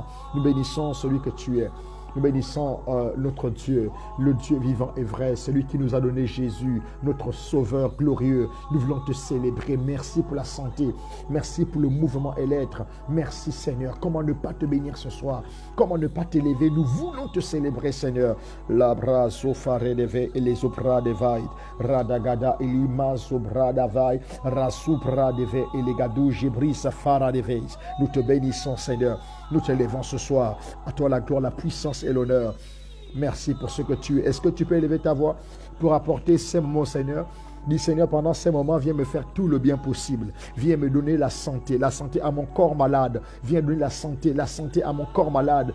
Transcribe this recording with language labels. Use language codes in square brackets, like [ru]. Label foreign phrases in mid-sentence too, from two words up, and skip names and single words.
[fr] Nous bénissons celui que tu es. Nous bénissons notre Dieu, le Dieu vivant et vrai, celui qui nous a donné Jésus, notre Sauveur glorieux. Nous voulons te célébrer. Merci pour la santé. Merci pour le mouvement et l'être. Merci Seigneur. Comment ne pas te bénir ce soir? Comment ne pas t'élever? Nous voulons te célébrer, Seigneur. Labra sofare deve et les opra devai. Radagada elima sobra davai. Rasupra deve et les gadou jibri safara devei. Nous te bénissons, Seigneur. Nous te levons ce soir. À toi la gloire, la puissance et l'honneur. Merci pour ce que tu es. Est-ce que tu peux élever ta voix pour apporter ces mots, Seigneur? Dis, Seigneur, pendant ces moments, viens me faire tout le bien possible. Viens me donner la santé à mon corps malade. Viens donner la santé à mon corps malade.